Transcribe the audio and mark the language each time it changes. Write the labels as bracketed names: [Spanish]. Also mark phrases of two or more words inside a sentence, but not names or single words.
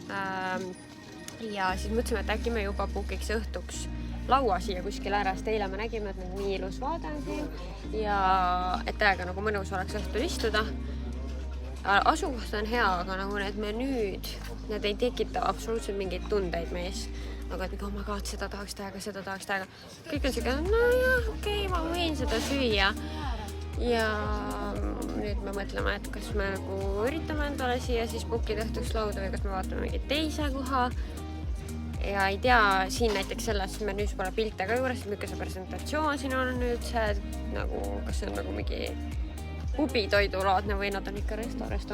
[Estonian] Ja siis mõtlesime, et äkki me juba bookiks õhtuks laua siia kuskil ääres. Eile me nägime, et nii ilus vaade on siin ja et täiega nagu mõnus oleks õhtul istuda. Asukoht on hea, aga nagu need menüüd, need ei tekita absoluutselt mingeid tundeid mees. Aga et [English] oh my god, [Estonian] seda tahaks täiega, seda tahaks täiega. Kõik on siuke, no jah, okei, ma võin seda süüa. Ja nüüd me mõtleme, et kas me nagu üritame endale siia siis bookida õhtuks lauda või kas me vaatame mingi teise koha. Ja ei tea, siin näiteks selles menüüs pole pilte ka juures, milline see presentatsioon siin on nüüd see, nagu, kas see on nagu mingi pubitoidulaadne või nad on ikka resto.